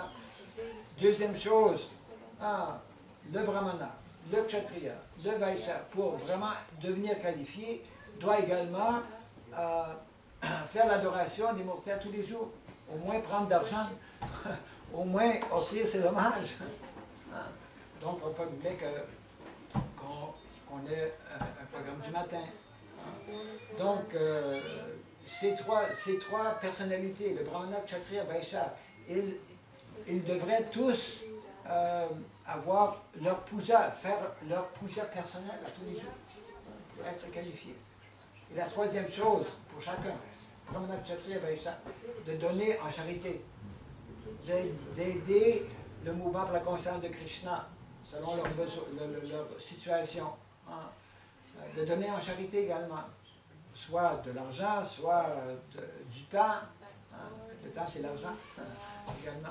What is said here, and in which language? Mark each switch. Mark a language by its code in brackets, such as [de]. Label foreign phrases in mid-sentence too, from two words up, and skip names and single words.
[fr] Deuxième chose, le brahmana, le kshatriya, le vaishya, pour vraiment devenir qualifié, doit également faire l'adoration des mortels tous les jours, au moins prendre d'argent, au moins offrir ses hommages. Donc, on ne peut pas oublier qu'on ait un programme du matin. Donc, ces trois personnalités, le [sa] brahmana, kshatriya, vaishya, [fr] ils devraient tous avoir leur puja, faire leur puja personnelle à tous les jours, pour être qualifiés. Et la troisième chose, pour chacun, [sa] brahmana, kshatriya, vaishya, [fr] de donner en charité, d'aider le mouvement pour la conscience de Krishna, selon leur situation, de donner en charité également, soit de l'argent, soit du temps. Le temps, c'est l'argent également.